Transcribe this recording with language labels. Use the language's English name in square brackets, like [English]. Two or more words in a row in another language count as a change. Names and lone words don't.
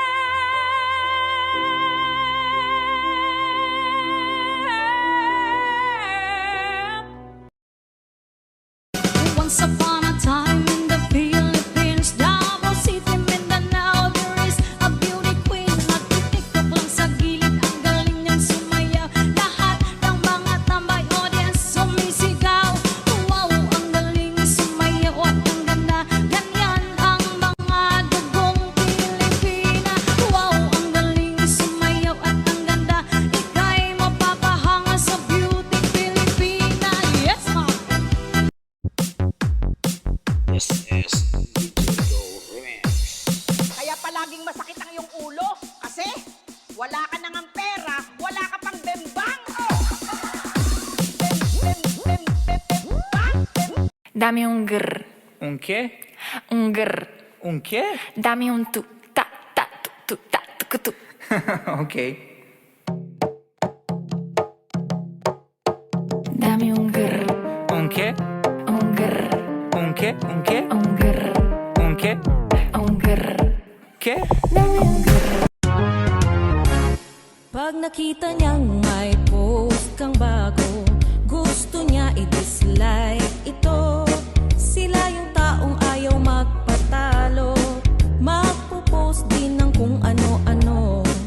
[English] Once upon a time in the Philippines, Davao City, Mindanao, there is a beauty queen. [Filipino] Nagtitiktok lang sa gilid, ang galing niyang sumayaw. Lahat ng mga tambay audience sumisigaw. Wow, ang galing sumayaw at ang ganda. Ganyan ang mga dugong Pilipina. Wow, ang galing sumayaw at ang ganda. Ika'y mapapahanga sa beauty Pilipina. [English] Yes, ma'am! This is Digital Remix. [Filipino] Kaya palaging masakit ang iyong ulo kasi wala ka nang ang pera, wala ka pang bembang. [Spanish] Dami un grr, Un qué? un grr. Un qué? Dami un tu, ta, ta, tu, ta, tu, tu. Ok. Dami un grr, Un qué? un grr, Un qué? Un qué? un grr, Un qué? un grr. ¿Qué? Dami un grr. [Filipino] Pag nakita niyang may post kang bago, gusto niya i-dislike ito. Sila yung taong ayaw magpatalo, magpo-post din ng kung ano-ano.